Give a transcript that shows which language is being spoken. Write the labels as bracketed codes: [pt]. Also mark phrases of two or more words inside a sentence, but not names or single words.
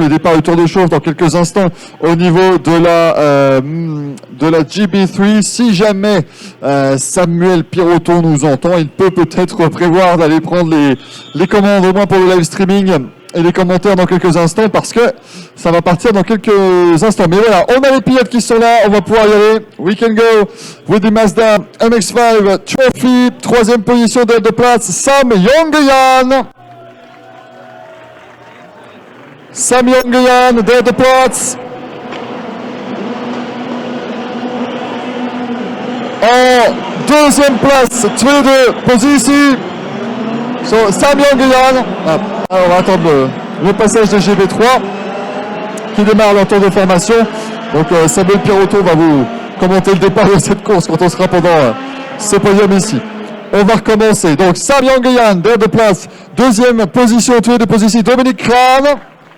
[fr] Le départ du tour de chauffe dans quelques instants au niveau de la GB3. Si jamais Samuel Piroton nous entend, il peut peut-être prévoir d'aller prendre les commandes au moins pour le live streaming et les commentaires dans quelques instants parce que ça va partir dans quelques instants. Mais voilà, on a les pilotes qui sont là, on va pouvoir y aller. [en] We can go with the Mazda MX-5 Trophy. [fr] Troisième position de place, Sam Yongyan. [nl] Sam Yongyan, derde plaats. [fr] En deuxième place, [nl] tweede positie. [en] So, Sam Yongyan. [fr] Alors, on va attendre le passage de GB3 qui démarre leur tour de formation. Donc, Samuel Piroton va vous commenter le départ de cette course quand on sera pendant ce podium ici. On va recommencer. [nl] Donc, Sam Yongyan, derde place. [fr] Deuxième position, [nl] tweede positie, Dominique Kraan.